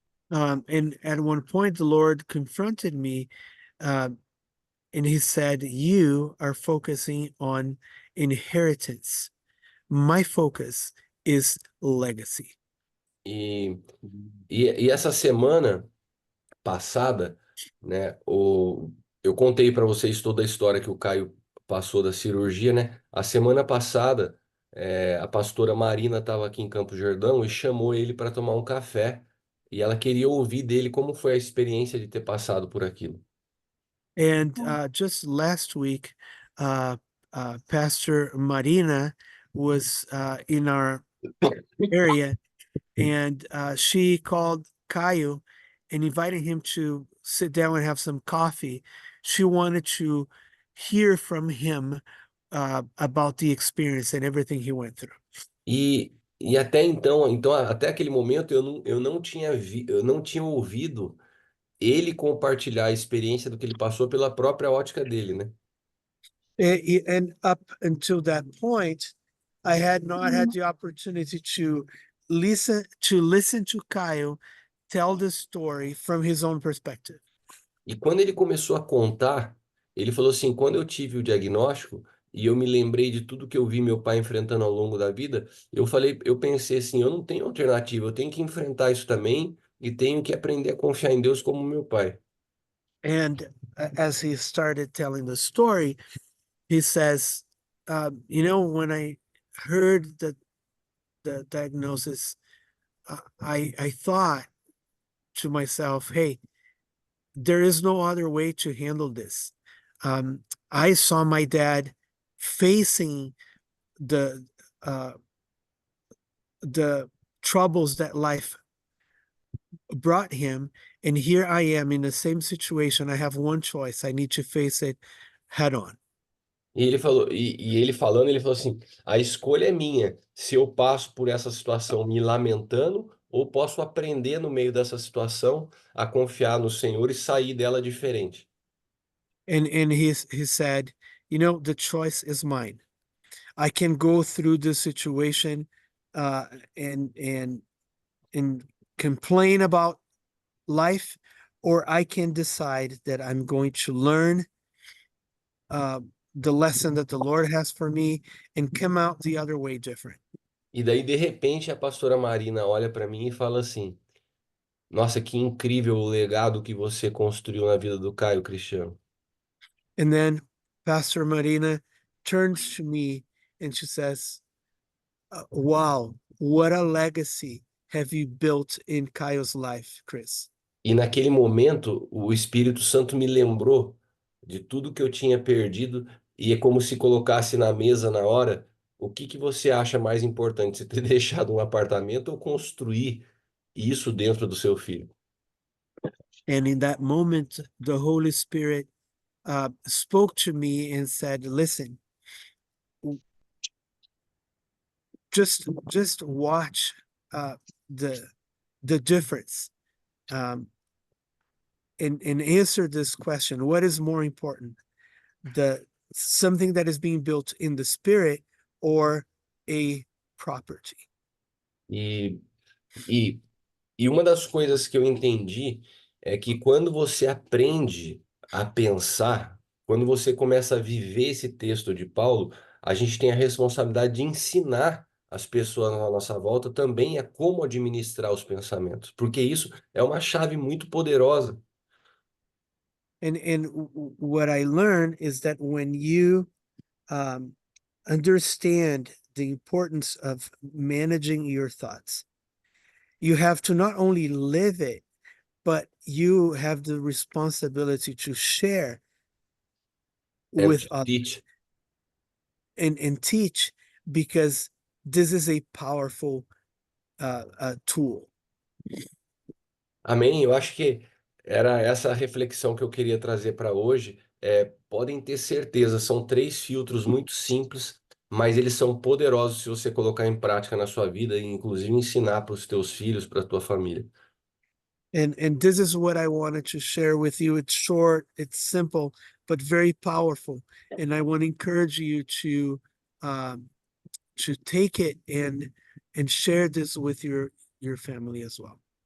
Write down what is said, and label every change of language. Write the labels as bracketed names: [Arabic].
[English] And at one point, the Lord confronted me and he said, "You are focusing on inheritance. My focus is legacy." [Portuguese] E, e essa semana passada, né, eu contei para vocês toda a história que o Caio passou da cirurgia, né? A semana passada, a pastora Marina estava aqui em Campo Jordão e chamou ele para tomar um café. E ela queria ouvir dele como foi a experiência de ter passado por aquilo. [English] And just last week, Pastor Marina was in our area, and she called Caio and invited him to sit down and have some coffee. She wanted to hear from him about the experience and everything he went through. [Portuguese] E até então, até aquele momento eu não tinha ouvido ele compartilhar a experiência do que ele passou pela própria ótica dele, né? [English] And up until that point, I had not had the opportunity to listen to Caio tell the story from his own perspective. [Portuguese] E quando ele começou a contar, ele falou assim: quando eu tive o diagnóstico e eu me lembrei de tudo que eu vi meu pai enfrentando ao longo da vida, eu pensei assim: eu não tenho alternativa, eu tenho que enfrentar isso também e tenho que aprender a confiar em Deus como meu pai. [English] And as he started telling the story, he says, when I heard the diagnosis, I thought to myself, hey, there is no other way to handle this. I saw my dad facing the troubles that life brought him, and here I am in the same situation. I have one choice. I need to face it head on. [Portuguese] E ele falou, e ele falando, ele falou assim: a escolha é minha, se eu passo por essa situação me lamentando, ou posso aprender no meio dessa situação a confiar no Senhor e sair dela diferente. [English] And he said, the choice is mine. I can go through this situation and complain about life, or I can decide that I'm going to learn the lesson that the Lord has for me and come out the other way different. [Portuguese] E daí, de repente, a pastora Marina olha para mim e fala assim: Nossa, que incrível o legado que você construiu na vida do Caio, Cristiano. [English] And then Pastor Marina turns to me and she says, wow, what a legacy have you built in Caio's life, Chris? [Portuguese] E naquele momento, o Espírito Santo me lembrou de tudo que eu tinha perdido, e é como se colocasse na mesa na hora: o que que você acha mais importante, você ter deixado um apartamento ou construir isso dentro do seu filho? [English] And in that moment, the Holy Spirit spoke to me and said, listen, just watch the difference, and answer this question: what is more important, the something that is being built in the spirit or a property? [Portuguese] E, e, e uma das coisas que eu entendi é que quando você aprende a pensar, quando você começa a viver esse texto de Paulo, a gente tem a responsabilidade de ensinar as pessoas à nossa volta também a como administrar os pensamentos, porque isso é uma chave muito poderosa. [English] And what I learned is that when you understand the importance of managing your thoughts, you have to not only live it, but you have the responsibility to share And with to others teach. and teach, because this is a powerful tool. [Portuguese] Amém? Eu acho que era essa a reflexão que eu queria trazer para hoje. Podem ter certeza, são três filtros muito simples, mas eles são poderosos se você colocar em prática na sua vida e inclusive ensinar para os teus filhos, para a tua família. [English] And this is what I wanted to share with you. It's short, it's simple, but very powerful. And I want to encourage you to take it and share this with your family as well.